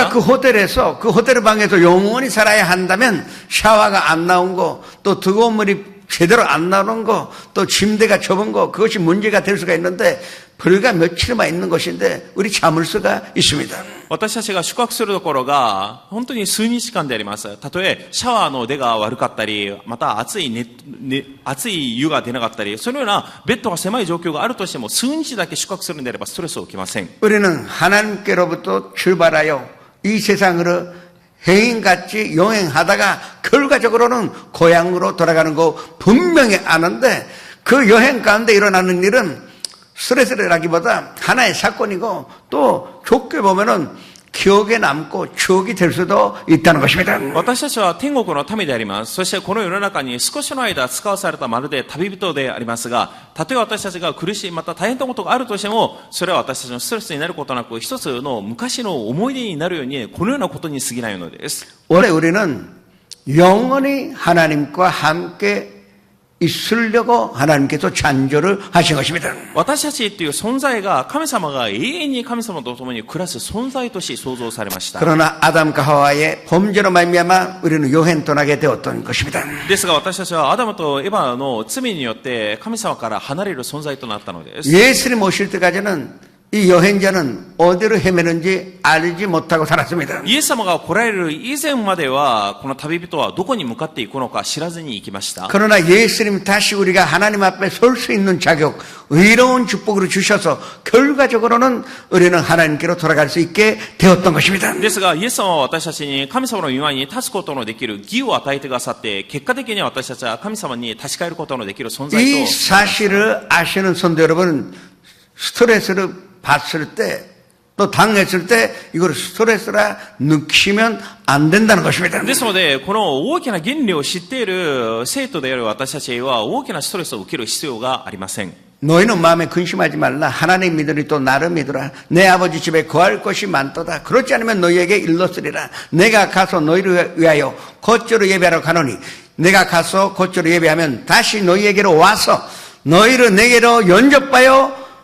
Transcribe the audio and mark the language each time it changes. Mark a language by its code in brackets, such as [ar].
[ko] 내가 그 호텔에서 그 호텔 방에서 영원히 살아야 한다면 샤워가 안 나온 거, 또 뜨거운 물이 제대로 안 나오는 거, 또 침대가 좁은 거, 그것이 문제가 될 수가 있는데 불과 며칠만 있는 것인데 우리 참을 수가 있습니다. [ja] 私たちが宿泊するところが本当に数日間であります。たとえシャワーの出が悪かったり、また熱い湯が出なかったり、そのようなベッドが狭い状況があるとしても数日だけ宿泊するんであればストレスを受けません。 [ko] 우리는 하나님께로부터 출발하여 이 세상으로 행인같이 여행하다가 결과적으로는 고향으로 돌아가는 거 분명히 아는데 그 여행 가운데 일어나는 일은 스트레스라기보다 하나의 사건이고 또 좋게 보면은 기억에 남고 추억이 될 수도 있다는 것입니다. [ja] 私たちは天国の民であります。そしてこの世の中に少しの間使わされたまるで旅人でありますが、たとえ私たちが苦しい、また大変なことがあるとしても、それは私たちのストレスになることなく、一つの昔の思い出になるように、このようなことに過ぎないのです。 [ko] 원래 우리는 영원히 하나님과 함께 있으려고 하나님께서 창조를 하신 것입니다. [ja] 私たちという存在が神様が永遠に神様と共に暮らす存在として創造されました。 [ko] 그러나 아담과 하와의 범죄로 말미암아 우리는 여행 떠나게 되었던 것입니다. [ja] ですが私たちはアダムとエバの罪によって神様から離れる存在となったのです。 [ko] 예수님 오실 때까지는 이 여행자는 어디로 헤매는지 알지 못하고 살았습니다. [ja] イエス様が来られる以前まではこの旅人はどこに向かっていくのか知らずに行きました。 [ko] 그러나 예수님 다시 우리가 하나님 앞에 설 수 있는 자격, 의로운 축복으로 주셔서 결과적으로는 우리는 하나님께로 돌아갈 수 있게 되었던 것입니다. [ja] ですがイエス様は私たちに神様の庭に立つことのできる義を与えてくださって、結果的には私たちは神様に立ち返ることのできる存在と。 [ko] 이 사실을 아시는 성도 여러분, 스트레스를 봤을 때, 또 당했을 때 이걸 스트레스라 느끼면 안 된다는 것입니다. [ja] ですのでこの大きな原理を知っている生徒である私たちは大きなストレスを受ける必要がありません。 [ko] 너희는 마음에 근심하지 말라. 하나님 믿으니 또 나를 믿으라. 내 아버지 집에 거할 것이 많도다. 그렇지 않으면 너희에게 일렀으리라. 내가 가서 너희를 위하여 거처로 예배하러 가노니 내가 가서 거처로 예배하면 다시 너희에게로 와서 너희를 내게로 영접하여